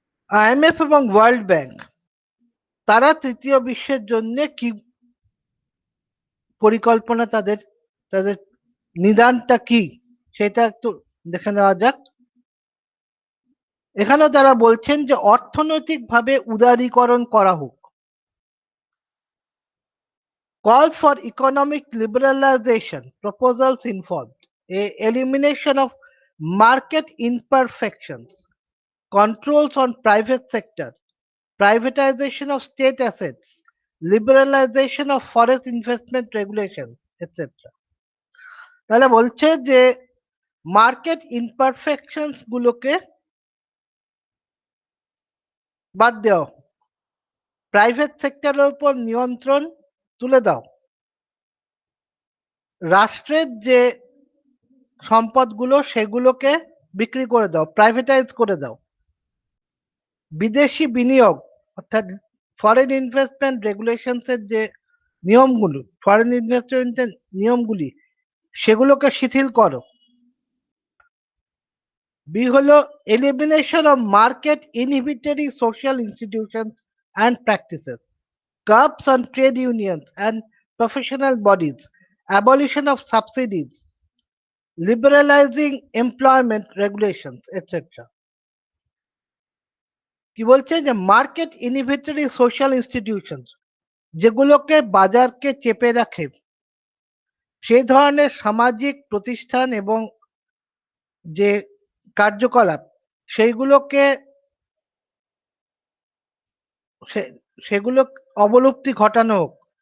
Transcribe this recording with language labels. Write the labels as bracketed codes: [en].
[bn] IMF এবং world bank তারা তৃতীয় বিশ্বের জন্য কি পরিকল্পনা, তাদের তাদের নিদানটা কি সেটা একটু দেখে নেওয়া যাক। এখানে তারা বলছেন যে অর্থনৈতিকভাবে উদারীকরণ করা হোক। [en] Calls for economic liberalization proposals involved a elimination of market imperfections, controls on private sector, privatization of state assets, liberalization of forest investment regulations, etc. [bn] তাহলে বলছে যে মার্কেট ইমপারফেকশনস গুলোকে বাদ দাও, প্রাইভেট সেক্টরের উপর নিয়ন্ত্রণ তুলে দাও, রাষ্ট্রের যে সম্পদগুলো সেগুলোকে বিক্রি করে দাও, প্রাইভেটাইজ করে দাও, বিদেশি বিনিয়োগ অর্থাৎ ফরেন ইনভেস্টমেন্ট রেগুলেশনস এর যে নিয়মগুলো, ফরেন ইনভেস্টমেন্টের নিয়মগুলি সেগুলোকে শিথিল করো। বি হলো [en] Elimination of market inhibitory social institutions and practices, curbs on trade unions and professional bodies, abolition of subsidies, liberalizing employment regulations, etc. [bn] কি বলছে যে মার্কেট ইনহিবিটরি সোশ্যাল ইনস্টিটিউশনস, যেগুলোকে বাজারকে চেপে রাখে সেই ধরনের সামাজিক প্রতিষ্ঠান এবং যে কার্যকলাপ সেইগুলোকে সেগুলো অবলুপ্তি ঘটানো হোক।